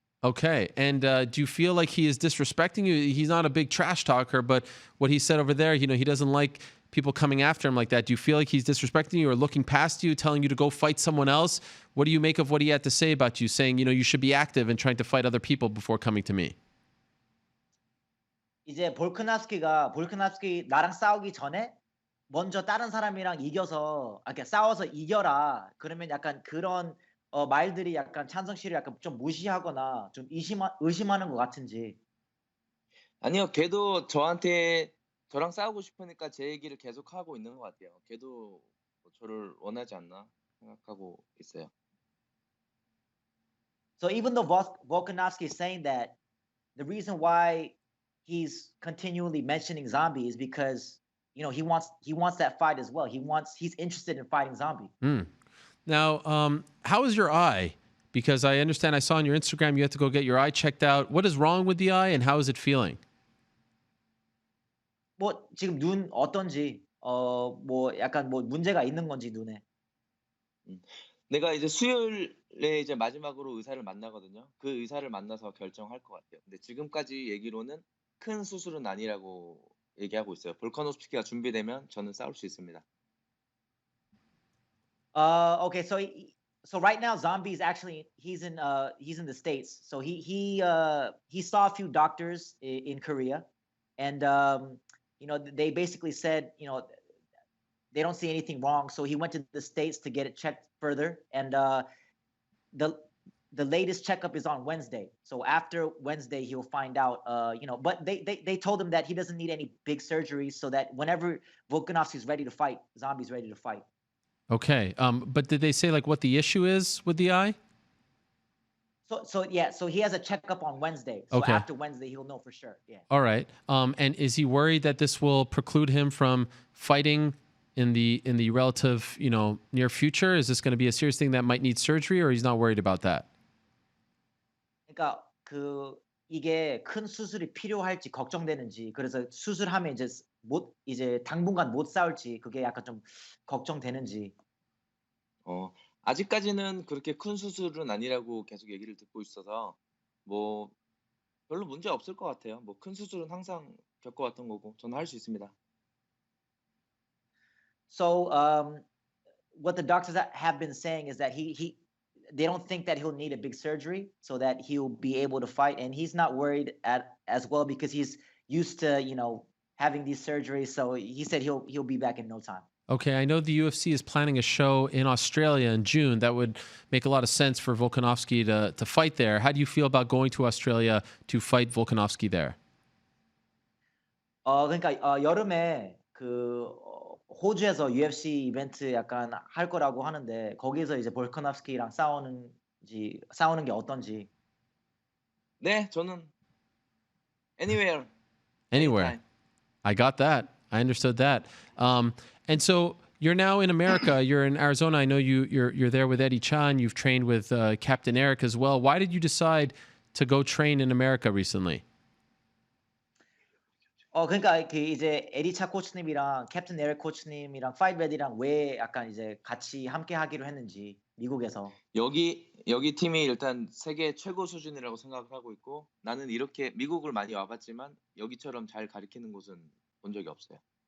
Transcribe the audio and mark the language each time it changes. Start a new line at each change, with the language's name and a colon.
English: Okay, and do you feel like he is disrespecting you? He's not a big trash talker, but what he said over there, he doesn't like people coming after him like that. Do you feel like he's disrespecting you or looking past you, telling you to go fight someone else? What do you make of what he had to say about you, saying, you should be active and trying to fight other people before coming to me?
Korean: 이제 볼카nov스키 나랑 싸우기 전에 먼저 다른 사람이랑 싸워서 이겨라. 그러면 약간 그런 말들이 약간 찬성 씨를 약간 좀 무시하거나 좀 의심하는 것 같은지. 아니요, 걔도 저랑 싸우고 싶으니까 제 얘기를 계속 하고 있는 것 같아요. 걔도 저를 원하지 않나 생각하고 있어요.
English: So even though Volkanovski is saying that, the reason why he's continually mentioning Zombie is because he wants that fight as well. He's interested in fighting Zombie. Now, how is your eye? Because I understand I saw on your Instagram you had to go get your eye checked out. What is wrong with the eye and how is it feeling?
Korean: 뭐 지금 눈 어떤지 뭐 약간 뭐 문제가 있는 건지 눈에. 내가 이제 수요일에 이제 마지막으로 의사를 만나거든요. 그 의사를 만나서 결정할 것 같아요. 근데 지금까지 얘기로는 큰 수술은 아니라고 얘기하고 있어요. 볼카노프스키가 준비되면 저는 싸울 수 있습니다.
English: Okay, so right now Zombie is actually he's in the States. So he saw a few doctors in Korea, and they basically said they don't see anything wrong. So he went to the States to get it checked further, and the latest checkup is on Wednesday. So after Wednesday, he'll find out, but they told him that he doesn't need any big surgeries, so that whenever Volkanovski's ready to fight, Zombie's ready to fight. Okay. But did they say what the issue is with the eye? So he has a checkup on Wednesday. So okay. After Wednesday, he'll know for sure. Yeah. All right. And is he worried that this will preclude him from fighting in the relative, near future? Is this going to be a serious thing that might need surgery, or he's not worried about that?
Korean: 그러니까 이게 큰 수술이 필요할지 걱정되는지, 그래서 수술하면 이제 당분간 못 싸울지, 그게 약간 좀 걱정되는지. 아직까지는 그렇게 큰 수술은 아니라고 계속 얘기를 듣고 있어서 뭐 별로 문제 없을 것 같아요. 뭐 큰 수술은 항상 겪어왔던 거고 저는 할 수 있습니다.
English: So what the doctors have been saying is that they don't think that he'll need a big surgery so that he'll be able to fight, and he's not worried as well because he's used to having these surgeries. So he said he'll be back in no time. Okay, I know the UFC is planning a show in Australia in June. That would make a lot of sense for Volkanovski to fight there. How do you feel about going to Australia to fight Volkanovski there?
Korean: 그러니까 여름에 호주에서 UFC 이벤트 약간 할 거라고 하는데 거기서 이제 볼커nov스키랑 싸우는 게 어떤지. 네, 저는
English: anywhere. Anywhere. I got that. I understood that. And so you're now in America. You're in Arizona. I know you're there with Eddie Chan. You've trained with Captain Eric as well. Why did you decide to go train in America recently?
Korean: 그러니까 이제 에디차 코치님이랑 캡틴 에릭 코치님이랑 파이트레디랑 왜 약간 이제 같이 함께 하기로 했는지 미국에서. 여기 팀이 일단 세계 최고 수준이라고 생각을 하고 있고 나는 이렇게 미국을 많이 와봤지만 여기처럼 잘 가르치는 곳은 본 적이 없어요.